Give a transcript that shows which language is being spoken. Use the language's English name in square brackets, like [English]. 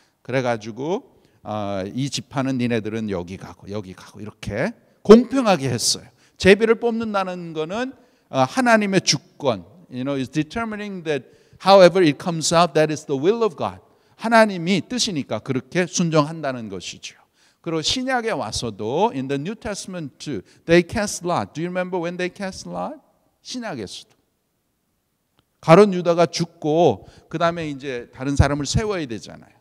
[Korean] 그래가지고 이 지파는 니네들은 여기 가고 이렇게 공평하게 했어요. 제비를 뽑는다는 거는 하나님의 주권. [English] You know, is determining that however it comes out, that is the will of God. [Korean] 하나님이 뜻이니까 그렇게 순종한다는 것이죠. 그리고 신약에 와서도 [English] in the New Testament too, they cast lot. Do you remember when they cast lot? [Korean] 신약에서도 가룟 유다가 죽고 그 다음에 이제 다른 사람을 세워야 되잖아요.